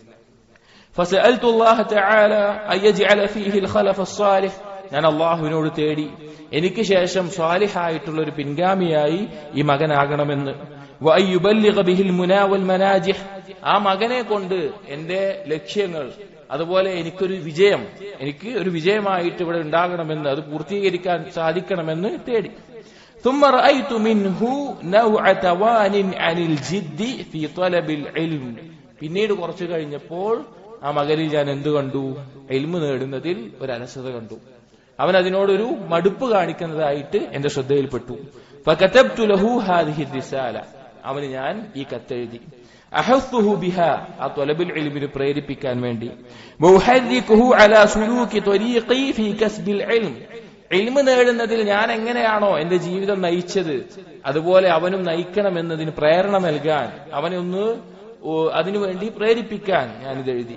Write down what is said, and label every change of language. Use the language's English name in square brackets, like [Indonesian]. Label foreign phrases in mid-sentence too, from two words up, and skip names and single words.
[Arabic] فسألت الله تعالى أن يجعل فيه الخلف الصالح, [Malayalam] ഞാൻ അല്ലാഹുവിനോട് തേടി എനിക്ക് ശേഷം സാലിഹായിട്ടുള്ള ഒരു പിൻഗാമിയായി ഈ മകനാകണമെന്ന്. [Arabic] وأن يبلغ به المنى والمناجح, [Malayalam] ആ മകനെ കൊണ്ട് എന്റെ ലക്ഷ്യങ്ങൾ അതുപോലെ എനിക്ക് ഒരു വിജയമായിട്ട് ഇവിടെ ഉണ്ടാകണമെന്ന്, അത് പൂർത്തീകരിക്കാൻ സാധിക്കണമെന്ന് തേടി. [Arabic] ثم رأيت منه نوع توان عن الجد في طلب العلم, [Malayalam] പിന്നീട് കുറച്ചു കഴിഞ്ഞപ്പോൾ ആ മകനിൽ ഞാൻ എന്ത് കണ്ടു? ഇൽമു നേടുന്നതിൽ ഒരു അലസത കണ്ടു. അവൻ അതിനോടൊരു മടുപ്പ് കാണിക്കുന്നതായിട്ട് എന്റെ ശ്രദ്ധയിൽപ്പെട്ടു. [Arabic] فكتبت له هذه الرسالة, [Malayalam] അവന് ഞാൻ ഈ കത്തെഴുതി. [Arabic] أحثه بها, [Malayalam] ആ ത്വലബുൽ ഇൽമിനെ പ്രേരിപ്പിക്കാൻ വേണ്ടി. [Arabic] وأحدوه على سلوك طريقي في كسب العلم, [Malayalam] ഇൽമു നേടുന്നതിൽ ഞാൻ എങ്ങനെയാണോ എന്റെ ജീവിതം നയിച്ചത് അതുപോലെ അവനും നയിക്കണമെന്നതിന് പ്രേരണ നൽകാൻ, അവനെ ഒന്ന് അതിനുവേണ്ടി പ്രേരിപ്പിക്കാൻ ഞാനിത് എഴുതി.